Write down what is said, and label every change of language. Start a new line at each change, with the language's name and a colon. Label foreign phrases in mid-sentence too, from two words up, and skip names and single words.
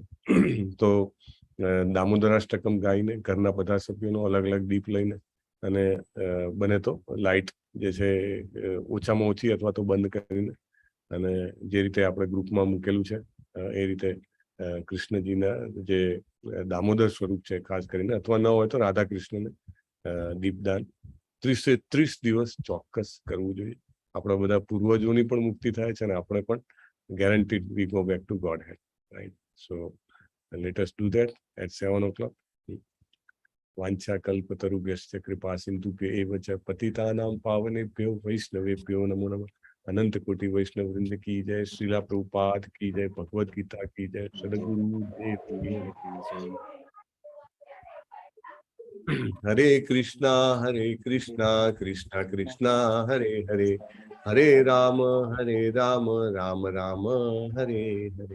Gujarati: તો દામોદરાષ્ટકમ ગાઈને ઘરના બધા સભ્યોનો અલગ અલગ દીપ લઈને, અને બને તો લાઇટ જે છે ઓછામાં ઓછી અથવા તો બંધ કરીને, અને જે રીતે આપણે ગ્રુપમાં મૂકેલું છે એ રીતે કૃષ્ણજીના જે દામોદર સ્વરૂપ છે ખાસ કરીને, અથવા ન હોય તો રાધા કૃષ્ણને દીપદાન 30 દિવસ ચોક્કસ કરવું જોઈએ. આપણા બધા પૂર્વજોની પણ મુક્તિ થાય છે, અને આપણે પણ
English: guaranteed we go back to Godhead, right? So let us do that at 7 o'clock.
Sanskrit: વાંછા કલ્પતરુભ્યશ્ચ કૃપા સિંધુભ્ય એવ ચ પતિતાનાં પાવનેભ્યો વૈષ્ણવેભ્યો નમો નમઃ.
Hindi: अनंत कोटि वैष्णव वृंद की जय. श्रीला प्रभुपाद की जय. भगवद गीता की जय. सद्गुरु देव की जय.
Sanskrit: હરે કૃષ્ણ કૃષ્ણ કૃષ્ણ હરે હરે, હરે રામ રામ રામ હરે હરે.